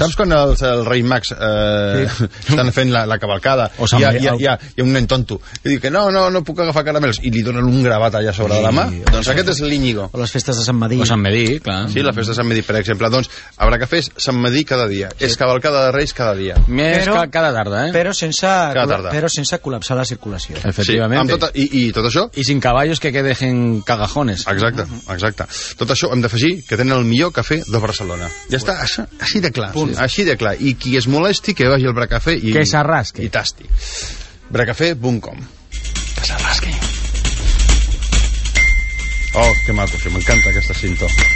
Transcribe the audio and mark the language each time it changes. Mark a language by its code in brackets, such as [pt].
[ca] Saps quan el rei Max estan fent la cavalcada i hi ha un nen tonto i diu que no puc agafar caramels i li donen un grapat allà sobre la mà? Doncs aquest és l'Íñigo. O les festes de Sant Medí. O Sant Medí, clar. Sí, la festa de Sant Medí, per exemple. Doncs haurà que fer Sant Medí cada dia. Sí. És cavalcada de reis cada dia. Més cada tarda, eh? Però sense col·lapsar la circulació. Efectivament. Sí, i tot això? [es] I sin cavallos que dejen cagajones. [ca] Exacte. Tot això hem d'afegir que tenen el millor cafè de Barcelona. Ja està, així de clar. Punt. Així de clar. I qui es molesti, que vagi al Bracafé i... Que s'arrasque. I tasti. Bracafé.com. Que s'arrasque. Oh, que maco, sí, m'encanta aquesta cinta.